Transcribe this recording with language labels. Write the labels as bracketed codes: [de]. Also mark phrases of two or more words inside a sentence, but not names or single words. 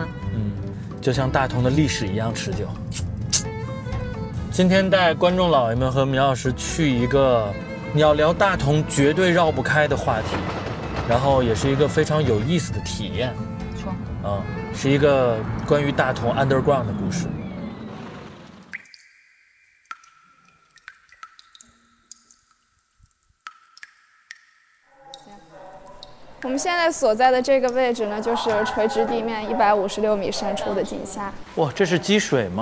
[zh] 就像大同的歷史一樣持久。今天帶觀眾老爺們和苗老師去一個你要聊大同絕對繞不開的話題，然後也是一個非常有意思的體驗。說，是一個關於大同 underground 的故事。我们现在所在的这個位置呢，就是垂直地面156米深處的井下。